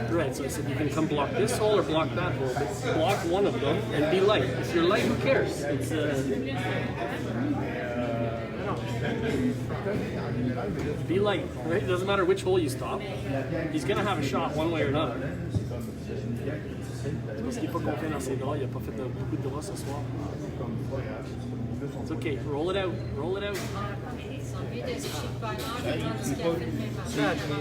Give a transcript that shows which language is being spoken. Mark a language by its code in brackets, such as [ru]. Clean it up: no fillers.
[en] Right, so I said you can come block this hole or block that hole, but block one of them and be light. If you're light, who cares? It's be light, right? It doesn't matter which hole you stop. He's gonna have a shot one way or another. [fr] Parce qu'il n'est pas confiant dans ses droits, il n'a pas fait beaucoup de droits ce soir. [en] It's okay, roll it out, roll it out. [fr] Lui de se chier pas tandis qu'il a fait le même match.